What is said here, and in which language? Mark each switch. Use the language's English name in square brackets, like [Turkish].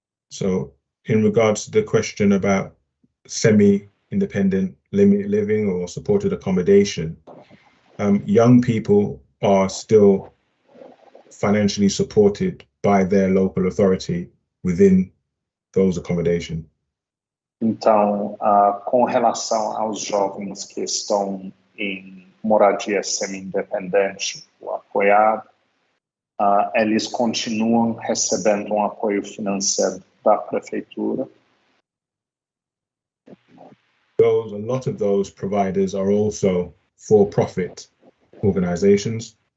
[English] So in regards to the question about semi-independent living or supported accommodation, young people are still financially supported by their local authority within those accommodations. [Portuguese] Então, com relação aos jovens que estão em moradia semi-independente ou apoiado, eles continuam recebendo um apoio financeiro da prefeitura. [English] A lot of those providers are also for-profit organizations.